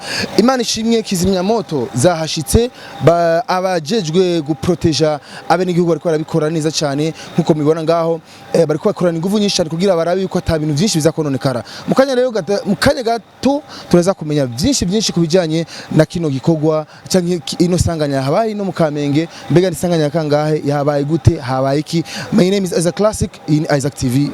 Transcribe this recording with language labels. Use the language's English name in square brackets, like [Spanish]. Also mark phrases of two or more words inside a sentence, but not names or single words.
[Rundi] Imana ishimwe kizimya moto zahashitse abajejwe guproteja abene igihugu bariko barabikora neza cyane nkuko mubibona ngaho bariko bakorana ingufu nyinshi kugira barabe yuko ata bintu byinshi bizakononekara. Mukanya rero mukanya gato turaza kumenya byinshi kubijanye na kino gikogwa cyangwa ino sanganya habaye no mu Kamenge mbega nisanganya kangahe yabaye gute habaye iki. [English] My name is Isaac Classic in Isaac TV.